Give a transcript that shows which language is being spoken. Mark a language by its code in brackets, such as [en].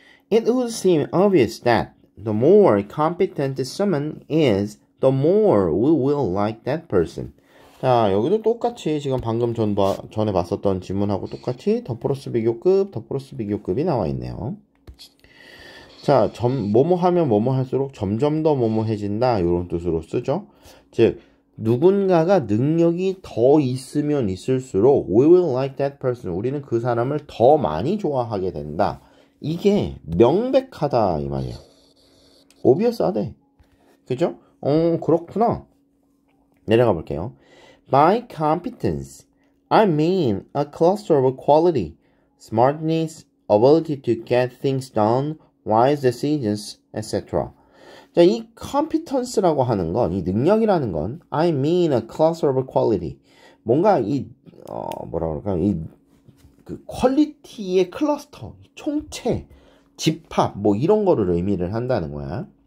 [en] It would seem obvious that the more competent someone is, the more we will like that person. [ko] 자, 여기도 똑같이 지금 방금 전에 봤었던 지문하고 똑같이 더 플러스 비교급, 더 플러스 비교급이 나와 있네요. 자, 뭐뭐 하면 뭐뭐 할수록 점점 더 뭐뭐해진다 이런 뜻으로 쓰죠. 즉, 누군가가 능력이 더 있으면 있을수록 [en] we will like that person. [ko] 우리는 그 사람을 더 많이 좋아하게 된다. 이게 명백하다 이 말이야. obvious하대. 그죠? 그렇구나. 내려가 볼게요. [en] By competence, I mean a cluster of quality, smartness, ability to get things done, wise decisions, etc. [ko] 자, 이 competence라고 하는 건, 이 능력이라는 건, [en] I mean a cluster of quality. [ko] 뭔가 뭐라 그럴까, 그 퀄리티의 클러스터, 총체, 집합, 뭐 이런 거를 의미를 한다는 거야.